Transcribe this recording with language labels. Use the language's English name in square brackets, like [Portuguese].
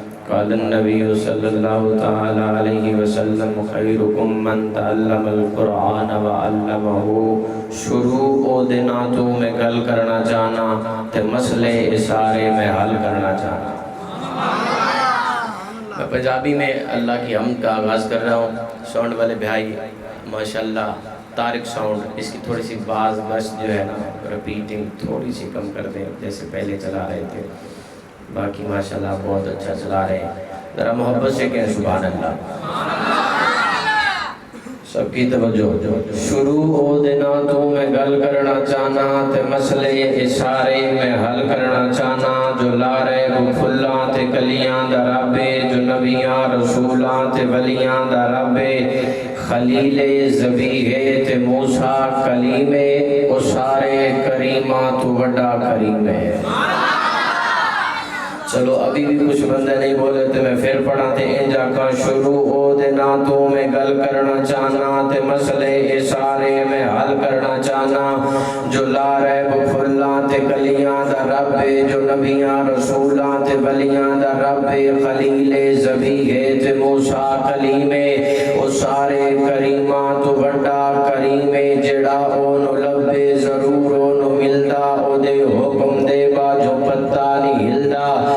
[Arabic] قال النبي صلى الله تعالى عليه وسلم خيركم من تعلم القرآن وعلمه [Punjabi] شروع دناتوں میں گل کرنا چاہنا [Arabic] تے مسئلے اشارے میں حل کرنا چاہنا. [Urdu] میں پنجابی میں اللہ کی حمد کا آغاز کر رہا ہوں. ساؤنڈ والے بھائی ماشاءاللہ طارق ساؤنڈ اس کی تھوڑی سی باز گشت جو ہے نا ریپیٹنگ تھوڑی سی کم کر دیں جیسے پہلے چلا رہے تھے. باقی ماشاءاللہ بہت اچھا چلا رہے ہیں. ذرا محبت سے کہیں سبحان اللہ. سب کی توجہ. [Punjabi] شروع دناتوں میں گل کرنا چاہنا تے مسئلے اشارے میں حل کرنا چاہنا. جو لارے وہ پھلاں تے کلیاں دا ربے جو نبیاں رسولاں تے ولیاں دا ربے خلیل زبیحے تے موسیٰ کلیمے او سارے کریماں تو وڈا کریم ہے. [Urdu] چلو ابھی بھی کچھ بندے نہیں بولے تو میں پھر [Punjabi] پڑھا تے انجا کا شروع دناتوں میں گل کرنا چاہنا تے مسئلے اشارے میں حل کرنا چاہنا. جو لا ریب پھلاں تے کلیاں دا ربے جو نبیاں رسولاں تے ولیاں دا ربے خلیل زبیحے تے موسیٰ کلیمے او سارے کریماں تو بڑا کریمے جڑا اونو لبے ضرور اونو ملدا او دے حکم دے با جو پتہ نہیں ہلدا.